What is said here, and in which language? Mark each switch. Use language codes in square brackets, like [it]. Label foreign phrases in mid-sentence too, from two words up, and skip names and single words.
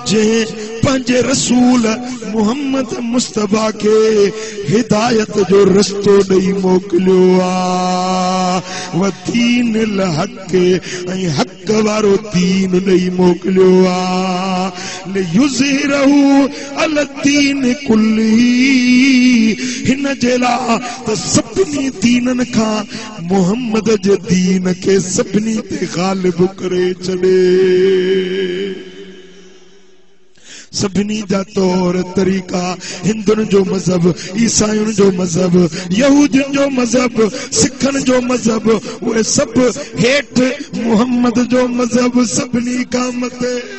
[sd] जंहिं पंहिंजे रसूल मोहम्मद मुस्तफा के हिदायत जो रस्तो ॾेई मोकिलियो आहे [ar] ودين الحق [sd] ऐं हक़ वारो दीन ॾेई मोकिलियो आहे [ar] ليظهره الدين كله [sd] हिन जे लाइ त सभिनी दीननि खां मोहम्मद जे दीन खे सभिनी ते ग़ालिब करे छॾे सभिनी जा तौर तरीक़ा हिंदुनि जो मज़हब ईसायुनि जो मज़हब यहूदियुनि जो मज़हब सिखनि जो मज़हब उहे सभु हेठि मोहम्मद जो मज़हब सभिनी खां मथे